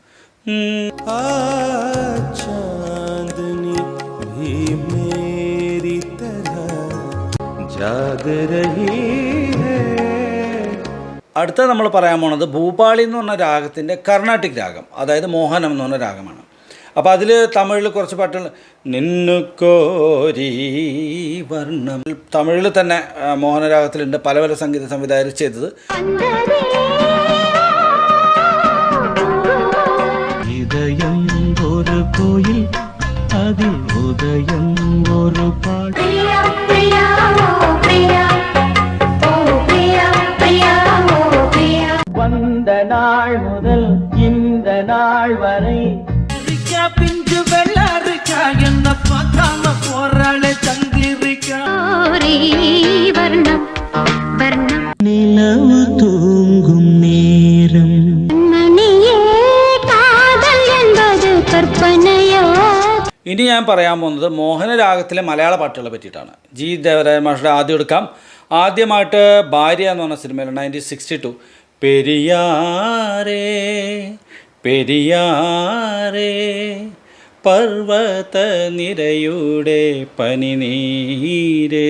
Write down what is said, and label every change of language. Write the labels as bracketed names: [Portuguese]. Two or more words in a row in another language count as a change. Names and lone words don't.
[Malayalam] അടുത്ത നമ്മൾ പറയാൻ പോണത് ഭൂപാളി എന്ന് പറഞ്ഞ രാഗത്തിൻ്റെ കർണാട്ടിക് രാഗം, അതായത് മോഹനം എന്ന് പറഞ്ഞ രാഗമാണ്. അപ്പോൾ അതിൽ തമിഴിൽ കുറച്ച് പാട്ടുകൾ, നിന്നു കോരി വർണ്ണം, തമിഴിൽ തന്നെ മോഹനരാഗത്തിലുണ്ട്, പല പല സംഗീത സംവിധായകർ ചെയ്തത്. [Tamil] இதயம் ஒரு கோயில் அதில் உதயம் ஒரு பாட்டு. வந்த நாள் முதல் இந்த நாள் வரை பிஞ்சு வெள்ளாருக்கா என்ன பார்க்காம போறாளே தந்திரிக்கா. நிலவு தூங்கும் நேரம் [Malayalam] ഇനി ഞാൻ പറയാൻ പോകുന്നത് മോഹനരാഗത്തിലെ മലയാള പാട്ടുകളെ പറ്റിയിട്ടാണ്. ജി ദേവരായ മാഷയുടെ ആദ്യം എടുക്കാം. ആദ്യമായിട്ട് ഭാര്യ എന്ന് പറഞ്ഞ സിനിമയിൽ 1962 പെരിയാറേ പെരിയാറേ പർവ്വത നിരയുടെ പനിനീരേ.